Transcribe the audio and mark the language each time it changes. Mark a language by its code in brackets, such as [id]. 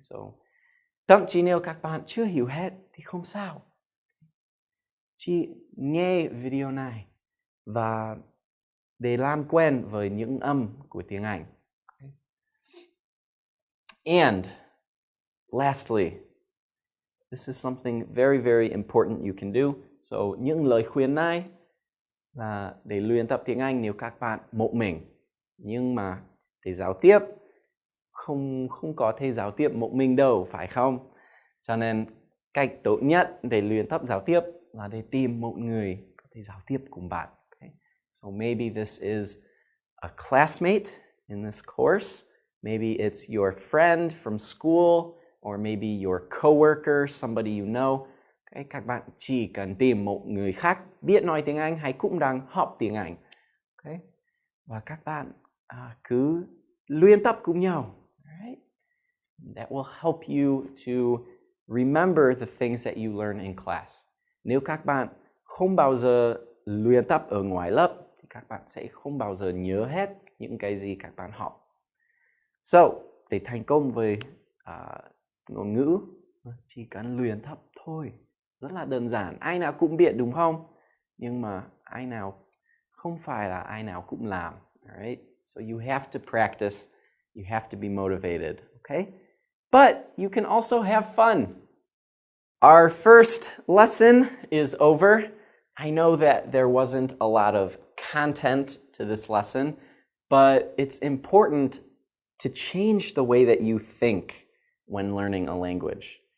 [vi] So, thậm chí nếu các bạn chưa hiểu hết thì không sao. Chỉ nghe video này và để làm quen với những âm của tiếng Anh. [en] Okay. And lastly, this is something very, very important you can do. [vi] So, những lời khuyên này là để luyện tập tiếng Anh nếu các bạn một mình. Nhưng mà để giao tiếp, không có thể giao tiếp một mình đâu, phải không? Cho nên cách tốt nhất để luyện tập giao tiếp là để tìm một người có thể giao tiếp cùng bạn. [en] So maybe this is a classmate in this course. Maybe it's your friend from school, or maybe your coworker, somebody you know. [vi] Okay, các bạn chỉ cần tìm một người khác biết nói tiếng Anh hay cũng đang học tiếng Anh. Okay? Và các bạn cứ luyện tập cùng nhau. Right? [en] That will help you to remember the things that you learn in class. [vi] Nếu các bạn không bao giờ luyện tập ở ngoài lớp thì các bạn sẽ không bao giờ nhớ hết những cái gì các bạn học. So, để thành công với ngôn ngữ chỉ cần luyện tập thôi. Rất là đơn giản. Ai nào cũng biết đúng không? Nhưng mà ai nào không phải là ai nào cũng làm. [en] Alright? So you have to practice. You have to be motivated. Okay? But you can also have fun. Our first lesson is over. I know that there wasn't a lot of content to this lesson, but it's important to change the way that you think when learning a language.